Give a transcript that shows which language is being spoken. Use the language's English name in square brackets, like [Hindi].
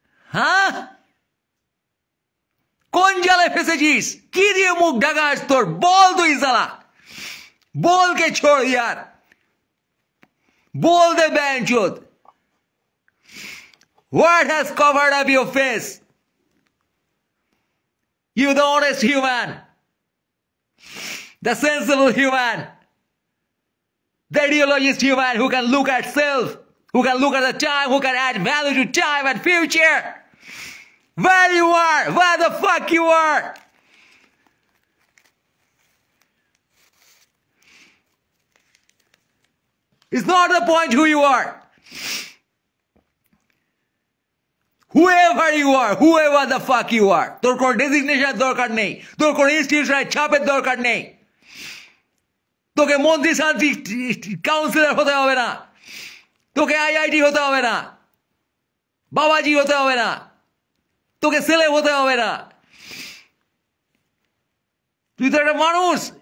[Bangla] হ্যাঁ কোন জালে ফেসেছিস, কি দিয়ে মুখ ঢাকাস তোর, বল তুই সালা, [Hindi] बोल के छोड़ यार, बोल दे बैंचोद, [English] what has covered up your face, you the honest human, the sensible human, the ideologist human who can look at self, who can look at the time, who can add value to time and future. Where you are, where the fuck you are. It's not the point who you are. Whoever you are, whoever the fuck you are, [Bangla] তোর কোন designation দরকার নেই, তোর কোন ইনস্টিটিউশনের ছাপের দরকার নেই, তোকে মন্ত্রী শান্তি কাউন্সিলর হতে হবে না, তোকে আইআইটি হতে হবে না, বাবাজি হতে হবে না, তোকে ছেলে হতে হবে না, তুই তো একটা মানুষ।